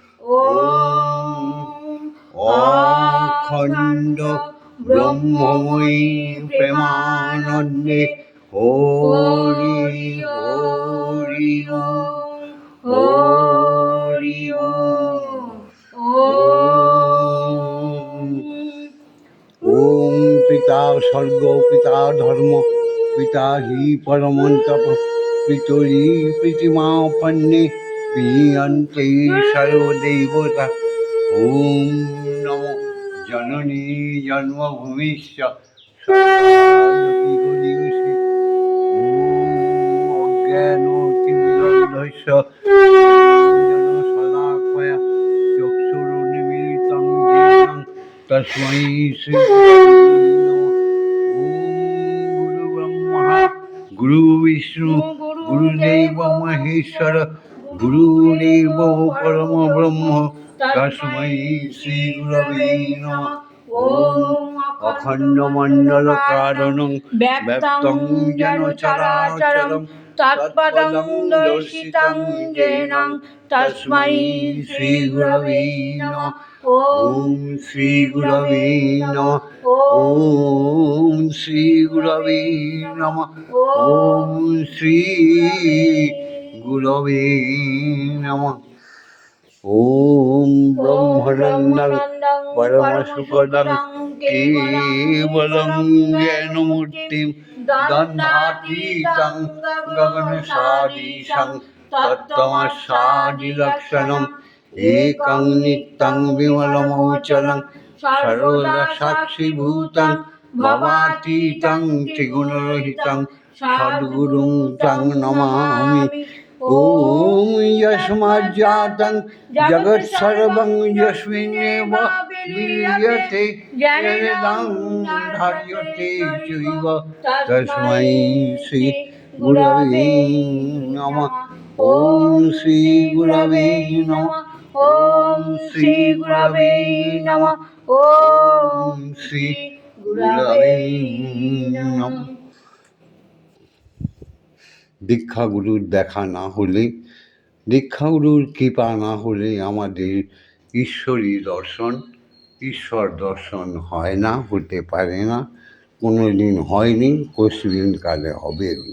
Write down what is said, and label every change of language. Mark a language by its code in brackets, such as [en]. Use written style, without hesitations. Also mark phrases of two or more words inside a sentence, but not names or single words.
[sa] ওম অখণ্ড ব্রহ্মময়ী প্রেমানন্দে হরি হরি ওম হরি ওম ওম পিতা স্বর্গ পিতা ধর্ম পিতা হি পরমন্তপ পিতরি প্রীতিমাপন্নে প্রিয়ন্তে সর্বদেবতা। ওম নমো জননী জন্মভূমিশ্চ সর্বলোকিগণীয়সী। ওম অজ্ঞানতিমিরন্ধস্য জ্ঞানাঞ্জনশলাকয়া চক্ষুरुन्मीलितं येन তস্मै শ্রী গুরু ব্রহ্মা গুরু বিষ্ণু গুরুদেব মহেশ্বর গুরুদেব পরম ব্রহ্ম তস্मै শ্রী গুরবে নমঃ। ওম অখণ্ডমণ্ডলকারণং ব্যক্তং যেন চরাচরং তৎপদং দর্শিতং যেন তস্मै শ্রী গুরবে নমঃ। ওম শ্রী গুরবে নমঃ। ওম শ্রী গুরবে নমঃ। ওম শ্রী গুরবে নমঃ। ওম ব্রহ্মানন্দং পরমসুখদং কেবলং জ্ঞানমূর্তিং দন্ধাতীতং গগনসদৃশং তত্ত্বমস্যাদিলক্ষণम् একং নিত্যং বিমলমচলং সর্বদা সাক্ষীভূতং ভবাতীতং ত্রিগুণরহিতং সদ্গুরুং তং নমামি। ওম যস্মাজ্জাতং জগৎসর্বং যস্মিন্নেব বিলীয়তে যেনেদং ধার্যতে চৈব তস্मै শ্রী গুরবে নমঃ। ওম শ্রী গুরবে নমঃ। ওম শ্রী গুরবে নমঃ। ওম শ্রী গুরবে নমঃ। [bn] দীক্ষাগুরুর দেখা না হলে, দীক্ষাগুরুর কৃপা না হলে আমাদের ঈশ্বরী দর্শন, ঈশ্বর দর্শন হয় না, হতে পারে না, কোনো দিন হয়নি, কোনোদিন কালে হবেও না।